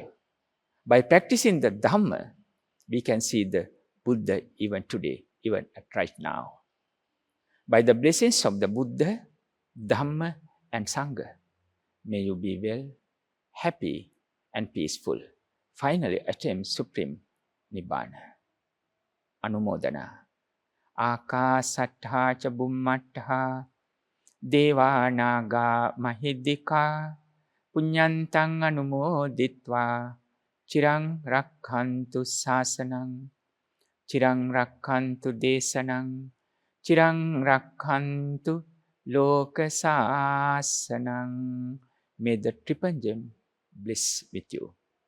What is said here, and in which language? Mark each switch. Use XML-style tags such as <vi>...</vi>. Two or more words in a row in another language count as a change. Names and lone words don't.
<en>By practicing the Dhamma, we can see the Buddha even today, even right now. By the blessings of the Buddha, Dhamma, and Sangha, may you be well, happy, and peaceful. Finally, attain supreme Nibbana. Anumodana.</en> <pi>Akasattha ca bummattha deva naga mahiddhika punyantang anumoditva chirang rakhantu sasanang chirang rakhantu desanang chirang rakhantu lokasasanang.</pi> <en>May the triple gem bless with you.</en>